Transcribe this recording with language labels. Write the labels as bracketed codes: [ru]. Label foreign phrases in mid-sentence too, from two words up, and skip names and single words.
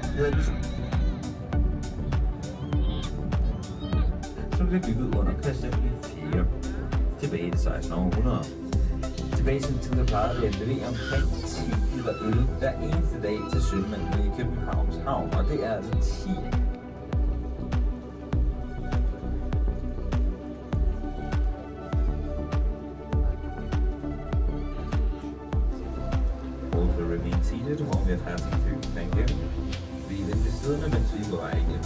[da] Som blev bygget under Christian 4 tilbage i 1600. Tilbage i sin tid, der plejede vi at levere omkring 10 liter øl hver eneste dag til sømændene i Københavns Havn, og det er altså 10. [en] Also remain seated while we are passing through. Thank you. [da] Vi er venlig siddende, mens vi er på vej igennem.